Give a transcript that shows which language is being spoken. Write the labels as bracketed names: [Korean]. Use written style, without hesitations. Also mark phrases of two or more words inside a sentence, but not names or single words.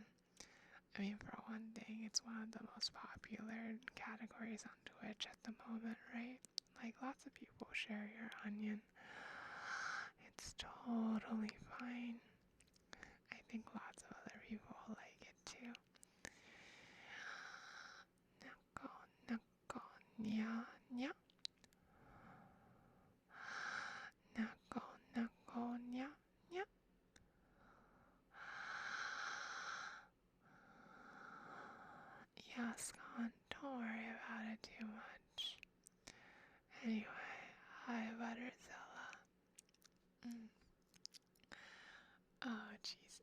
[English] I mean, for one thing, it's one of the most popular categories on Twitch at the moment, right? Like, lots of people share your onion. It's totally fine. I think lots of other people like it too. Nako, nako, nya, nya. Nako, nako, nya, nya. Yes, Con, don't worry about it too much. Anyway, hi, Butterzilla. Oh, jeez.